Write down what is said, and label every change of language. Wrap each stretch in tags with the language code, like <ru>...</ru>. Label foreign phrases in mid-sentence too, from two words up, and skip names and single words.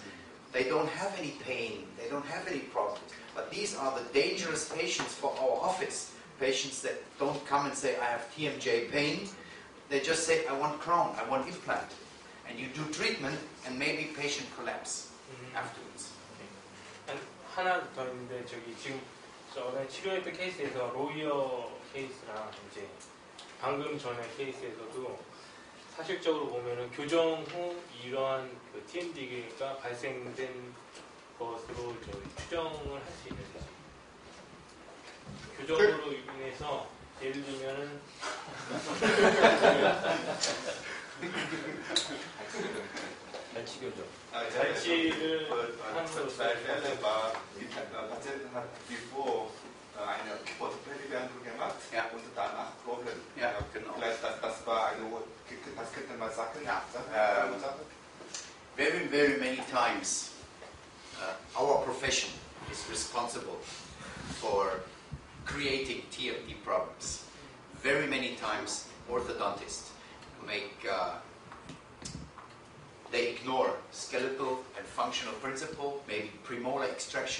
<en>They don't have any pain. They don't have any problems. But these are the dangerous patients for our office. Patients that don't come and say, I have TMJ pain. They just say, I want crown, I want implant. And you do treatment and maybe patient collapse afterwards.</en> <ko>하나 더 있는데 저기 지금 전에 치료했던 케이스에서 로이어 케이스랑 이제 방금 전에 케이스에서도 사실적으로 보면은 교정 후 이러한 그 TMD가 발생된 것으로 저희 추정을 할 수 있는지, 교정으로 인해서 예를 들면은 발치 교정. 발치를 함으로써</ko> <de>Zwei Fälle war, die Patientin hat bevor eine Orthopädie-Behandlung gemacht und danach Problem. Ja, genau. Vielleicht das war eine, das könnte man sagen. Ja.</de> <en>Very, very many times our profession is responsible for creating TMD problems. Very many times orthodontists they ignore skeletal and functional principle, maybe premolar extraction.</en>